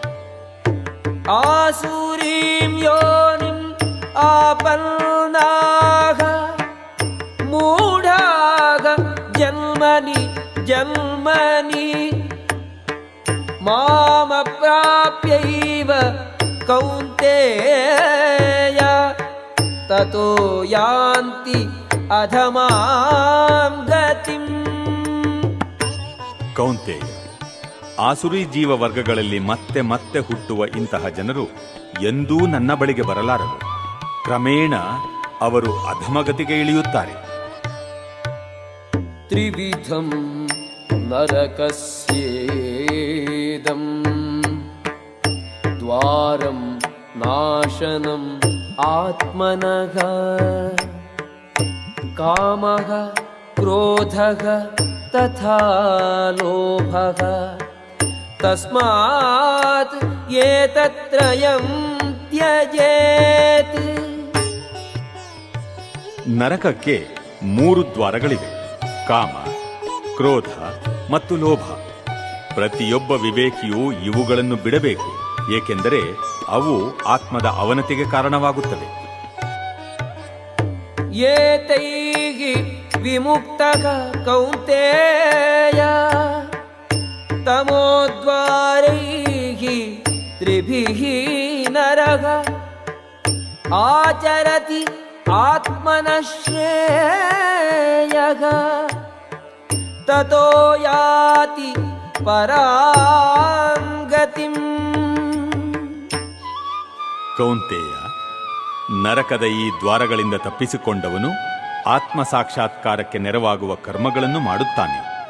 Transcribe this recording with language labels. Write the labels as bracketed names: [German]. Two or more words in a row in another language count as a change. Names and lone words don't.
[Sanskrit] ಆಸುರೀಂ ಯೋನಿಂ ಆಪನ್ನಾಃ ಮೂಢಾಃ ಜನ್ಮನಿ ಜನ್ಮನಿ ಮಾಮಪ್ರಾಪ್ಯೈವ ಕೌಂತೇಯ ತತೋ ಯಾಂತಿ ಅಧಮಾಂ ಗತಿಂ. [Kannada] ಕೌಂತೇಯ, ಆಸುರಿ ಜೀವ ವರ್ಗಗಳಲ್ಲಿ ಮತ್ತೆ ಮತ್ತೆ ಹುಟ್ಟುವ ಇಂತಹ ಜನರು ಎಂದೂ ನನ್ನ ಬಳಿಗೆ ಬರಲಾರರು. ಕ್ರಮೇಣ ಅವರು ಅಧಮಗತಿಗೆ ಇಳಿಯುತ್ತಾರೆ. [Sanskrit] ತ್ರಿವಿಧಂ ನರಕಸ್ಯೇದಂ ದ್ವಾರಂ ನಾಶನಂ ಆತ್ಮನಃ ಕಾಮಃ ಕ್ರೋಧಃ ತಥಾ ಲೋಭಃ ತಸ್ಮಾತ್ ಏತತ್ರಯಂ ತ್ಯಜೇತ್. [Kannada] ನರಕಕ್ಕೆ 3 ದ್ವಾರಗಳಿವೆ: ಕಾಮ, ಕ್ರೋಧ ಮತ್ತು ಲೋಭ. ಪ್ರತಿಯೊಬ್ಬ ವಿವೇಕಿಯೂ ಇವುಗಳನ್ನು ಬಿಡಬೇಕು, ಏಕೆಂದರೆ ಅವು ಆತ್ಮದ ಅವನತಿಗೆ ಕಾರಣವಾಗುತ್ತವೆ. [Sanskrit] ಏತೈಃ ವಿಮುಕ್ತಃ ಕೌಂತೇಯ ತಮೋದ್ವಾರೈಃ ತ್ರಿಭಿಃ ನರಃ ಆಚರತಿ ಆತ್ಮನಃ ಶ್ರೇಯಃ ತತೋ ಯಾತಿ ಪರಾಂ ಗತಿಂ. [Kannada] ಕೌಂತೇಯ, ನರಕದ ಈ ದ್ವಾರಗಳಿಂದ ತಪ್ಪಿಸಿಕೊಂಡವನು ಆತ್ಮ ಸಾಕ್ಷಾತ್ಕಾರಕ್ಕೆ ನೆರವಾಗುವ ಕರ್ಮಗಳನ್ನು ಮಾಡುತ್ತಾನೆ.